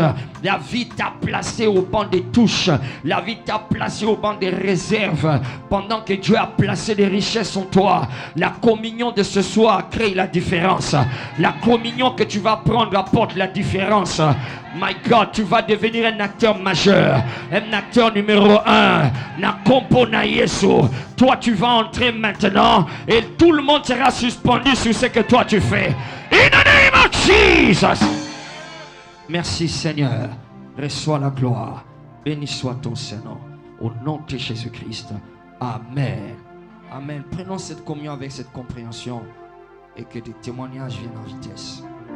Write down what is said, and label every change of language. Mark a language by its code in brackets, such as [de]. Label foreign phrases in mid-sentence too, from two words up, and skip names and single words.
[fr] La vie t'a placé au banc des touches. La vie t'a placé au banc des réserves. Pendant que Dieu a placé des richesses en toi. La communion de ce soir crée la différence. La communion que tu vas prendre apporte la différence. [en] My God, [fr] tu vas devenir un acteur majeur. Un acteur numéro 1. [ln] Na kompo na Yesu. [fr] Toi, tu vas entrer maintenant et tout le monde sera suspendu sur ce que toi tu fais. [en] In the name of Jesus. [fr] Merci Seigneur. Reçois la gloire. Béni soit ton Saint-Nom. Au nom de Jésus-Christ. Amen. Amen. Prenons cette communion avec cette compréhension et que des témoignages viennent en vitesse.